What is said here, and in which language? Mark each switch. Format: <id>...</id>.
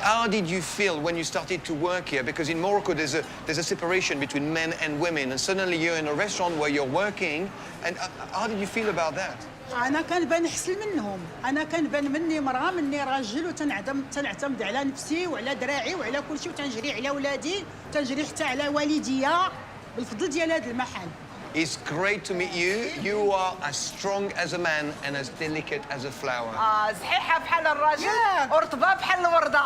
<en>How did you feel when you started to work here? Because in Morocco, there's a separation between men and women, and suddenly you're in a restaurant where you're working. And how did you feel about that?</en> <ar>انا كنبان احسن منهم، انا كنبان مني مرأة مني راجل وتنعتمد على نفسي وعلى دراعي وعلى كل شيء وتنجري على ولادي وتنجري حتى على والديا بالفضل ديال هذا المحل.</ar> <en>It's great to meet you. You are as strong as a man and as delicate as a flower.</en> <ar>صحيحة بحال الراجل ورطبة بحال الوردة.</ar>